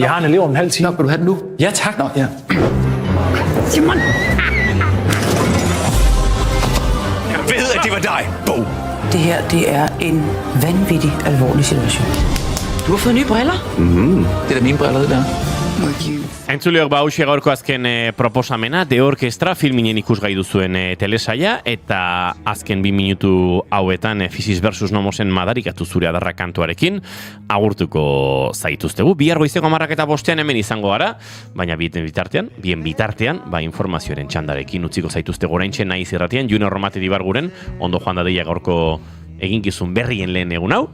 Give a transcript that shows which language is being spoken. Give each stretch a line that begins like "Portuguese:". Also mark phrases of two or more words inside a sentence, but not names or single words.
Danish: Jeg har en elev om en halv time. Nå, vil du have den nu? Ja, tak. Nå, ja. Simon! Nej, bog. Det her, det er en vanvittig alvorlig situation. Du har fået nye briller? Det er da mine briller, det der.
Basque: Entzuleok hauxe gaurko azken proposamena, The Orchestra filminen ikusgai duzuen telesaia, eta azken 2 minutu hauetan Physis versus Nomosen madarikatu zure adarra kantuarekin agurtuko zaituztegu. Bihar goizeko 10:05 hemen izango gara, baina bien bitartean, informazioaren txandarekin utziko zaituztegu oraintxe Naiz Irratian, Junior Romate Dibarguren, ondo joan dadeia gaurko eginkizun berrien lehen egun hau.